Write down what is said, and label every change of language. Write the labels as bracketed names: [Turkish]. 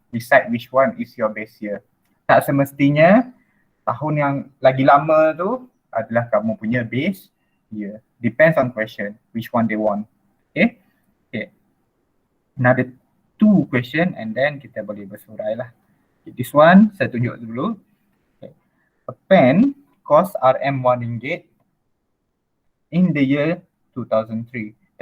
[English] Decide which one is your base year. [Malay] Tak semestinya tahun yang lagi lama tu adalah kamu punya base year. [English] Depends on question, which one they want. Okay, okay. Another 2 question and then [Malay] kita boleh bersurai lah. [English] Okay, this one [Malay] saya tunjuk dulu. [English] Okay. A pen cost RM 1 ringgit in the year 2013.